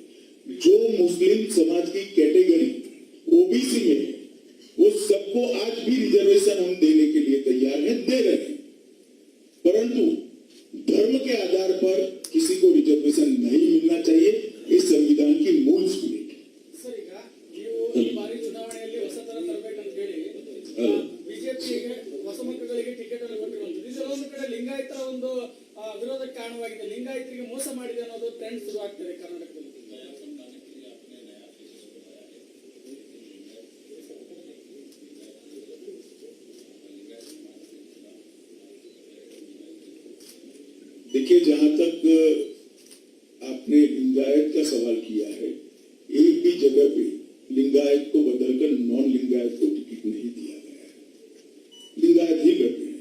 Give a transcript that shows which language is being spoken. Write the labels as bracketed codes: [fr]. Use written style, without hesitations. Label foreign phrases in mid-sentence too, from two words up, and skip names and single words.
[hi] जो मुस्लिम समाज की कैटेगरी ओबीसी में है, वो सबको आज भी रिजर्वेशन हम देने के लिए तैयार हैं, दे रहे हैं। परंतु धर्म के आधार पर किसी को रिजर्वेशन नहीं मिलना चाहिए। इस संविधान की मूल स्पिरिट। [kn] ಸರ್, ಈಗ ನೀವು ಈ ಬಾರಿ ಚುನಾವಣೆಯಲ್ಲಿ ಹೊಸ ತರ ತರಬೇಕಂತ ಹೇಳಿ ಬಿಜೆಪಿಗೆ ಹೊಸ ಮಕ್ಕಳಿಗೆ ಟಿಕೆಟ್ ಅನ್ನು ಕೊಟ್ಟಿರುವಂತದ್ದು, ಇದರ ಒಂದು ಕಡೆ ಲಿಂಗಾಯತರ ಒಂದು ವಿರೋಧಕ್ಕೆ ಕಾರಣವಾಗಿದೆ, ಲಿಂಗಾಯತರಿಗೆ ಮೋಸ ಮಾಡಿದೆ ಅನ್ನೋದು ಟ್ರೆಂಡ್ ಶುರು ಆಗ್ತಿದೆ ಕರ್ನಾಟಕದಲ್ಲಿ. [hi] देखिए, जहां तक आपने लिंगायत का सवाल किया है, एक भी जगह पे लिंगायत को बदलकर नॉन लिंगायत को टिकट नहीं दिया गया है, लिंगायत ही लड़ रहे हैं।